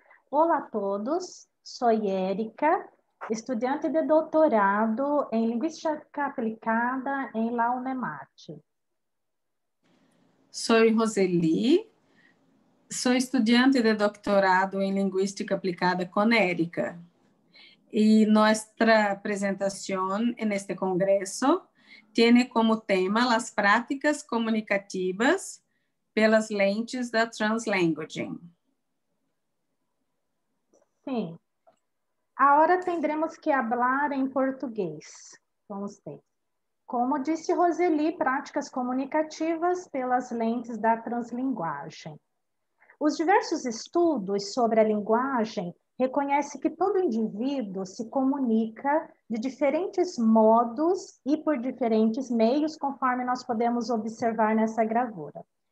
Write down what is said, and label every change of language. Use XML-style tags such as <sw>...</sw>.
<pt>Olá a todos, sou Érica, estudante de doutorado em Linguística Aplicada em La UNEMAT.</pt> <es>Soy Roseli, soy estudiante de doctorado en Lingüística Aplicada con Erika. Y nuestra presentación en este congreso tiene como tema las prácticas comunicativas</es> <pt>pelas lentes da Translanguaging. Sim. Agora</pt> <es>tendremos</es> <pt>que falar em português com vocês. Como disse Roseli, práticas comunicativas pelas lentes da translinguagem. Os diversos estudos sobre a linguagem reconhecem que todo indivíduo se comunica de diferentes modos e por diferentes meios, conforme nós podemos observar nessa gravura.</pt>